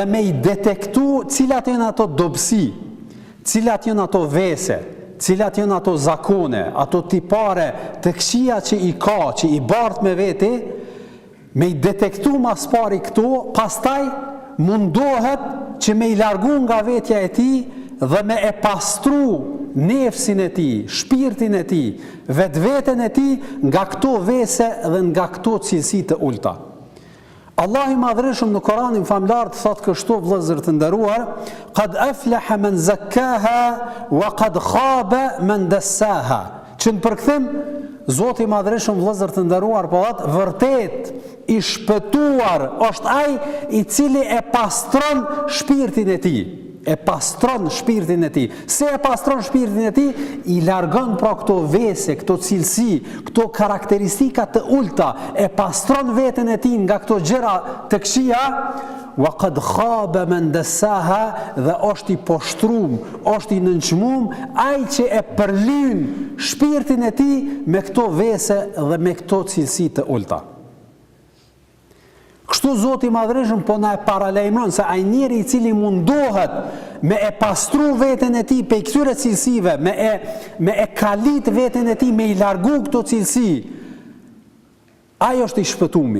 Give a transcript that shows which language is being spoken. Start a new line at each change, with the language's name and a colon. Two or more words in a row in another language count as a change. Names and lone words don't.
Albanian: me i detektu cilat janë ato dobësi, cilat janë ato vese, cilat janë ato zakone, ato tipare të këqija që i ka, që i bart me veti, me i detektu mas pari këto, pastaj mundohet që me i largu nga vetja e tij dhe me e pastru nefsin e tij, shpirtin e tij, vetveten e tij nga këto vese dhe nga këto cilësi të ulta. Allahu i Madhërisëm në Kur'anin famlar thot kështu, vëllezër të nderuar:
Arabic: "قد أفلح من زكاها وقد خاب من دساها."
Albanian: Që në përkthim, Zoti i Madhërisëm, vëllezër të nderuar, po thotë vërtet i shpëtuar është ai i cili e pastron shpirtin e tij, e pastron shpirtin e tij. Se e pastron shpirtin e tij, i largon pra këto vese, këto cilësi, këto karakteristika të ulta, e pastron veten e tij nga këto gjëra të këqija,
Arabic: وقد خاب من دساها,
Albanian: dhe është i poshtrum, është i nënçmum ai që e përlyn shpirtin e tij me këto vese dhe me këto cilësi të ulta. Kështu Zoti i Madhërisht po na e paralajmëron se ai njeri i cili mundohet me e pastru veten e tij pe këtyre cilësive, me e kalit veten e tij, me i largu këto cilësi, ai është i shpëtumi.